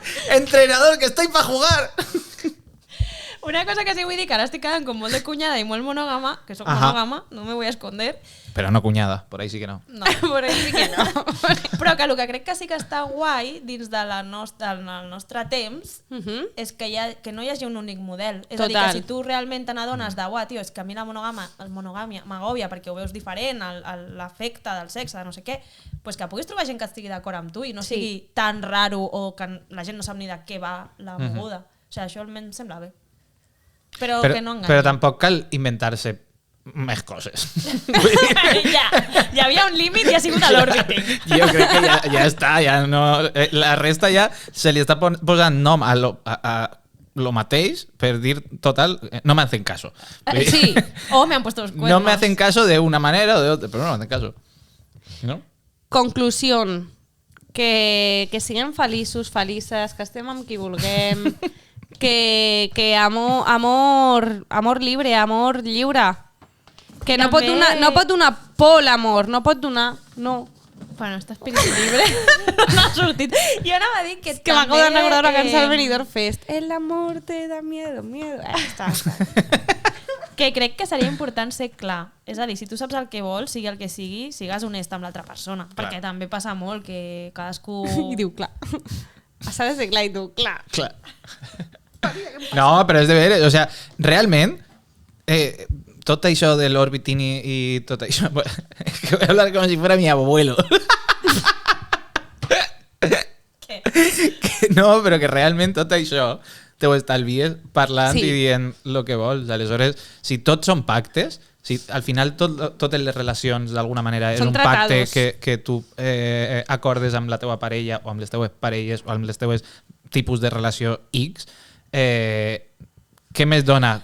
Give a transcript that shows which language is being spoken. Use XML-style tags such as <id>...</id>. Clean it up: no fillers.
<es>Entrenador, que estoy para jugar.</es> <ca>Una cosa que sí vull dir, que ara estic quedant com molt de cunyada i molt monògama, que soc monògama,</ca> <es>no me voy a esconder. Però no cunyada, por ahí sí que no. No, por ahí sí que no.</es> <ca>Però que el que crec que sí que està guai dins del nostre temps és que no hi hagi un únic model. És a dir, que si tu realment te n'adones de tio, és que a mi la monogàmia m'agòbia perquè ho veus diferent, l'efecte del sexe, de no sé què, pues que puguis trobar gent que estigui d'acord amb tu i no sigui tan raro o que la gent no sap ni de què va la moguda. O sigui, això almenys em sembla bé. Però que no enganyi. Però tampoc cal inventar-se més coses. Ja, hi havia un límit i ha sigut a l'orbiting. Jo crec que ja està, ja no, la resta ja se li està posant nom a lo mateix per dir, total,</ca> <es>no me hacen caso. Sí, o me han puesto los cuernos. No me hacen caso de una manera o de otra, pero no me hacen caso. ¿No? Conclusión.</es> <ca>Que siguem feliços, felices, que estem amb qui vulguem, que</ca> <es>amor libre,</es> <ca>amor lliure. Que no pot donar por l'amor, no pot donar... No. Bueno, està espíritu libre. No ha sortit. Jo anava a dir que que m'acabo de recordar una cançó al Benidorm Fest. El amor te da miedo. Està. Que crec que seria important ser clar. És a dir, si tu saps el que vols, sigui el que sigui, sigues honest amb l'altra persona. Clar. Perquè també passa molt que cadascú... I diu, clar. S'ha de ser clar i tu, clar. No, però és de veres. O sea, realment, tot això de l'orbiting i tot això...</ca> <es>Es que voy a hablar como si fuera mi abuelo.</es> <ca>Què? Que no, però que realment tot això te ho estalvies parlant i dient el que vols. Aleshores, si tots són pactes, si al final totes les relacions d'alguna manera és un pacte que tu acordes amb la teva parella o amb les teues parelles o amb les teues tipus de relació X, què més dona</ca>